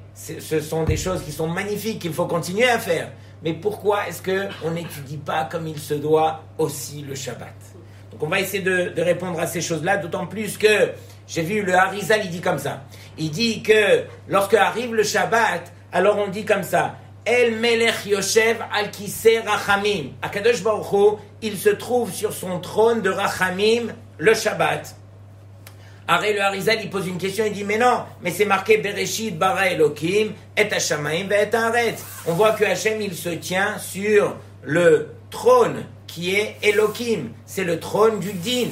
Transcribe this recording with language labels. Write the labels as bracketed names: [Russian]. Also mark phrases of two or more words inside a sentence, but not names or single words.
[French] Ce sont des choses qui sont magnifiques, qu'il faut continuer à faire. Mais pourquoi est-ce qu'on n'étudie pas comme il se doit aussi le Shabbat? Donc on va essayer de répondre à ces choses-là, d'autant plus que j'ai vu le Harizal, il dit comme ça. Il dit que lorsque arrive le Shabbat, alors on dit comme ça, [Hebrew] אל מלך יושב על כסא רחמים. הקדוש ברוך הוא, [French] il se trouve sur son trône de Rachamim le Shabbat. Arrête le Harizal, il pose une question, il dit mais non, mais c'est marqué [Hebrew] בראשית ברא אלוקים את השמים את הארץ. [French] On voit que Hachem il se tient sur le trône qui est Elokim, c'est le trône du Din.